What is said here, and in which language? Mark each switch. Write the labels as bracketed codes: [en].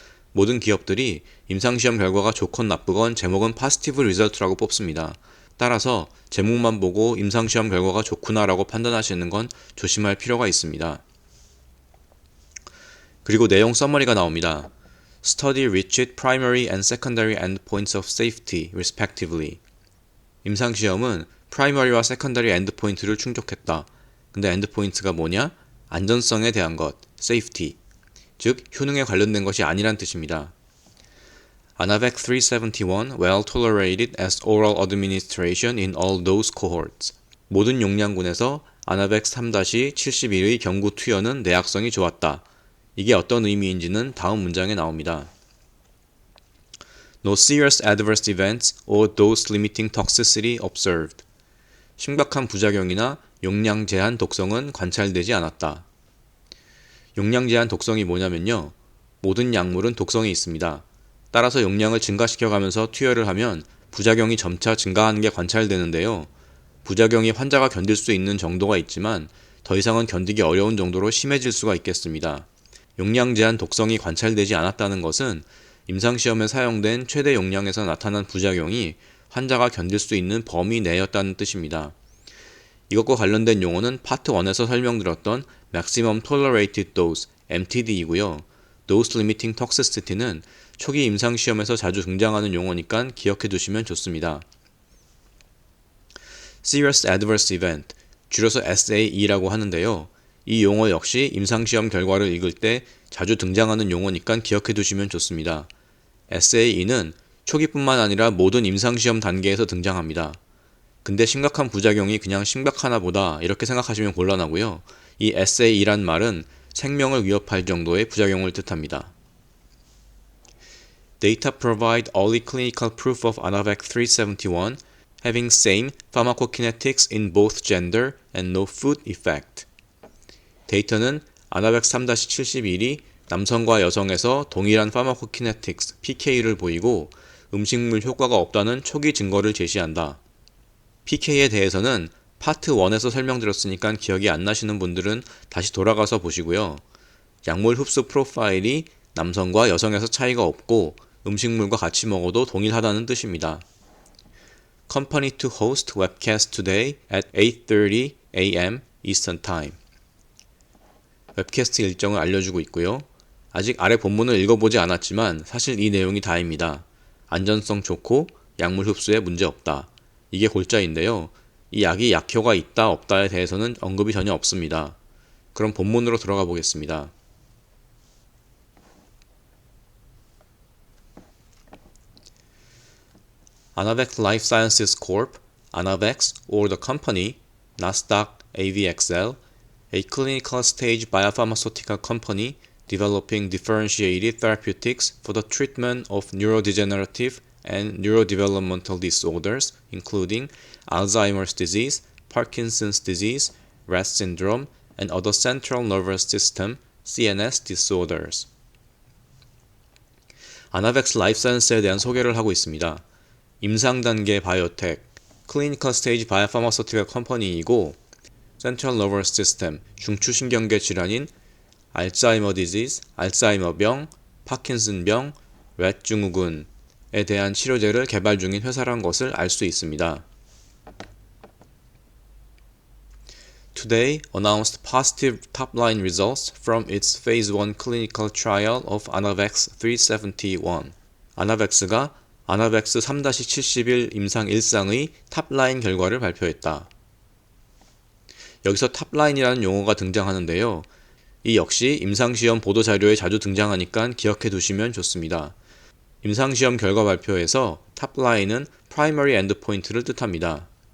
[ko] 모든 기업들이 임상시험 결과가 좋건 나쁘건 제목은 positive result라고 뽑습니다. 따라서 제목만 보고 임상시험 결과가 좋구나라고 판단하시는 건 조심할 필요가 있습니다. 그리고 내용 서머리가 나옵니다. [en] Study reached primary and secondary endpoints of safety, respectively. [ko] 임상시험은 프라이머리와 세컨더리 엔드포인트를 충족했다. 근데 엔드포인트가 뭐냐? 안전성에 대한 것, safety. 즉, 효능에 관련된 것이 아니란 뜻입니다. [en] Anavex 371 well tolerated as oral administration in all dose cohorts. [ko] 모든 용량군에서 아나벡스 3-71의 경구 투여는 내약성이 좋았다. 이게 어떤 의미인지는 다음 문장에 나옵니다. [en] No serious adverse events or dose-limiting toxicity observed. [ko] 심각한 부작용이나 용량 제한 독성은 관찰되지 않았다. 용량 제한 독성이 뭐냐면요. 모든 약물은 독성이 있습니다. 따라서 용량을 증가시켜가면서 투여를 하면 부작용이 점차 증가하는 게 관찰되는데요. 부작용이 환자가 견딜 수 있는 정도가 있지만 더 이상은 견디기 어려운 정도로 심해질 수가 있겠습니다. 용량 제한 독성이 관찰되지 않았다는 것은 임상시험에 사용된 최대 용량에서 나타난 부작용이 환자가 견딜 수 있는 범위 내였다는 뜻입니다. 이것과 관련된 용어는 파트 1에서 설명드렸던 Maximum Tolerated Dose, MTD이고요. Dose Limiting Toxicity는 초기 임상시험에서 자주 등장하는 용어니까 기억해 두시면 좋습니다. Serious Adverse Event, 줄여서 SAE라고 하는데요. 이 용어 역시 임상시험 결과를 읽을 때 자주 등장하는 용어니까 기억해 두시면 좋습니다. SAE는 초기뿐만 아니라 모든 임상시험 단계에서 등장합니다. 근데 심각한 부작용이 그냥 심각하나 보다 이렇게 생각하시면 곤란하고요. 이 SAE란 말은 생명을 위협할 정도의 부작용을 뜻합니다. [en] Data provide early clinical proof of Anavex 371 having same pharmacokinetics in both gender and no food effect. [ko] 데이터는 아나벡스 3-71이 남성과 여성에서 동일한 파마코키네틱스 PK를 보이고 음식물 효과가 없다는 초기 증거를 제시한다. PK에 대해서는 파트 1에서 설명드렸으니까 기억이 안 나시는 분들은 다시 돌아가서 보시고요. 약물 흡수 프로파일이 남성과 여성에서 차이가 없고 음식물과 같이 먹어도 동일하다는 뜻입니다. [en] Company to host webcast today at 8:30 a.m. Eastern Time. [ko] 웹캐스트 일정을 알려주고 있고요. 아직 아래 본문을 읽어보지 않았지만 사실 이 내용이 다입니다. 안전성 좋고 약물 흡수에 문제 없다. 이게 골자인데요. 이 약이 약효가 있다 없다에 대해서는 언급이 전혀 없습니다. 그럼 본문으로 들어가 보겠습니다. [en] Anavex Life Sciences Corp., Anavex or the company, Nasdaq AVXL, a clinical stage biopharmaceutical company developing differentiated therapeutics for the treatment of neurodegenerative and neurodevelopmental disorders, including Alzheimer's disease, Parkinson's disease, Rett syndrome, and other central nervous system (CNS) disorders. [ko] 아나벡스 라이프 사이언스에 대한 소개를 하고 있습니다. 임상 단계 바이오텍, 클리니컬 스테이지 바이오파마소티컬 컴퍼니이고 센트럴 너버스 시스템, 중추신경계 질환인 알츠하이머 디지즈, 알츠하이머병, 파킨슨병, 렛 증후군에 대한 치료제를 개발 중인 회사란 것을 알 수 있습니다. [en] today announced positive top-line results from its phase 1 clinical trial of Anavex 371. [ko] 아나벡스가 아나벡스 3-71 임상 1상의 탑라인 결과를 발표했다. 여기서 탑라인이라는 용어가 등장하는데요. 이 역시 임상시험 보도자료에 자주 등장하니까 기억해 두시면 좋습니다. 임상시험 결과 발표에서 탑라인은 primary endpoint를 뜻합니다.